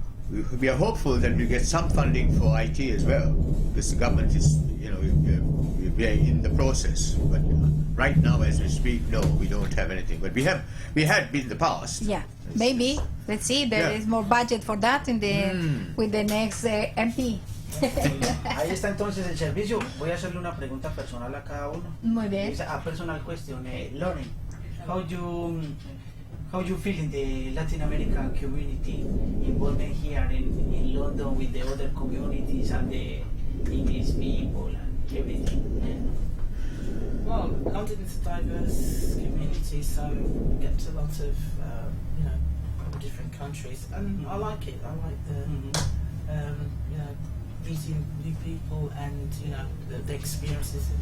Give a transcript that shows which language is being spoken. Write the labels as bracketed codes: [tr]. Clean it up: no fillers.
[en] We are hopeful that we get some funding for IT as well, because the government is, we are in the process. But right now, as we speak, no, we don't have anything. But we had been in the past. Yeah, maybe. Let's see. There Yeah. is more budget for that with the next MP. [es] Ahí está entonces el servicio. Voy a hacerle una pregunta personal a cada uno. Muy bien. [en] It's a personal question. Lauren, how you feel in the Latin American community involved here in London with the other communities and the English people and everything? Well, London is a diverse community, so we get a lot of, from different countries, and I like it. I like the, meeting new people and the experiences.